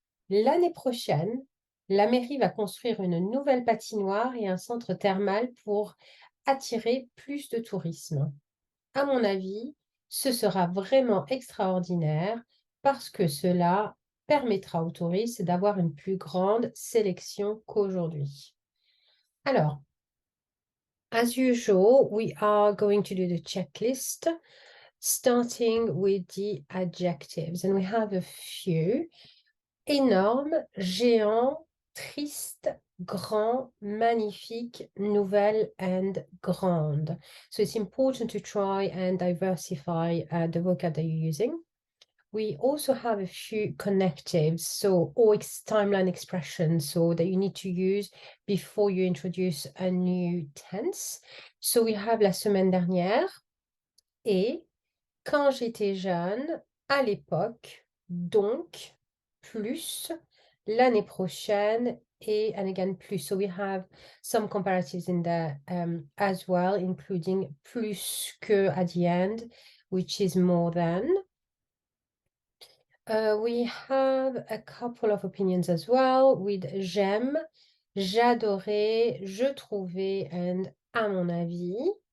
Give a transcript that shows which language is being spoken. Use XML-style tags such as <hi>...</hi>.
<fr>L'année prochaine, la mairie va construire une nouvelle patinoire et un centre thermal pour attirer plus de tourisme. À mon avis, ce sera vraiment extraordinaire parce que cela permettra aux touristes d'avoir une plus grande sélection qu'aujourd'hui.</fr> <en>Alors, as usual, we are going to do the checklist, starting with the adjectives, and we have a few.</en> <fr>Énorme, géant, triste, grand, magnifique, nouvelle, and grande.</fr> <en>So it's important to try and diversify the vocab that you're using. We also have a few connectives, so or timeline expressions, so that you need to use before you introduce a new tense. So we have</en> <fr>la semaine dernière et quand j'étais jeune, à l'époque, donc, plus, l'année prochaine, et</fr> <en>and again</en> <fr>plus.</fr> <en>So we have some comparatives in there as well, including plus que at the end, which is more than. We have a couple of opinions as well with j'aime, j'adorais, je trouvais, and à mon avis.</en>